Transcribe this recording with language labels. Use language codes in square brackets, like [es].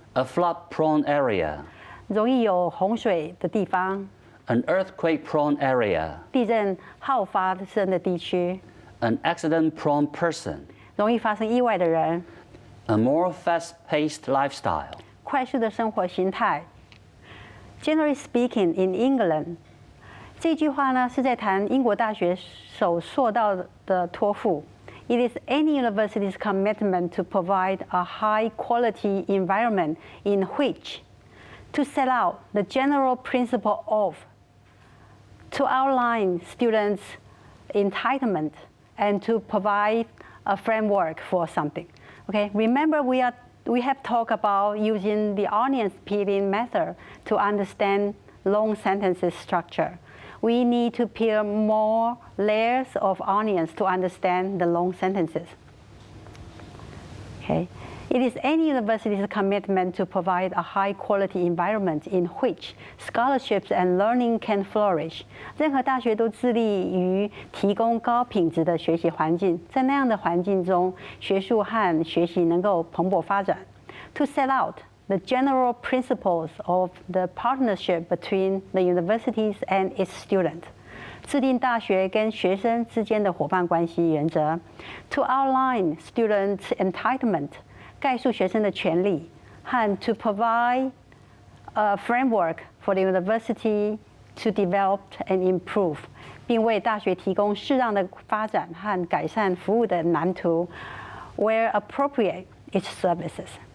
[en] A flood-prone area. [zh] 容易有洪水的地方， [en] an earthquake-prone area, [zh] 地震好发生的地区， [en] an accident-prone person, [zh] 容易发生意外的人， [en] a more fast-paced lifestyle. [zh] 快速的生活形态。 [en] Generally speaking, in England， [zh] 这句话呢是在谈英国大学所受到的托付。 [en] It is any university's commitment to provide a high-quality environment in which to set out the general principle of, to outline students' entitlement, and to provide a framework for something. Okay, remember we have talked about using the onion peeling method to understand long sentences structure. We need to peel more layers of onions to understand the long sentences. Okay. It is any university's commitment to provide a high-quality environment in which scholarships and learning can flourish. [zh] 任何大学都致力于提供高品质的学习环境，在那样的环境中，学术和学习能够蓬勃发展。 [en] To set out the general principles of the partnership between the universities and its students. [zh] 制定大学跟学生之间的伙伴关系原则。 To outline students' entitlement. 概述学生的权利，和 [en] to provide a framework for the university to develop and improve， [zh] 并为大学提供适当的发展和改善服务的蓝图 ， [en] where appropriate its services。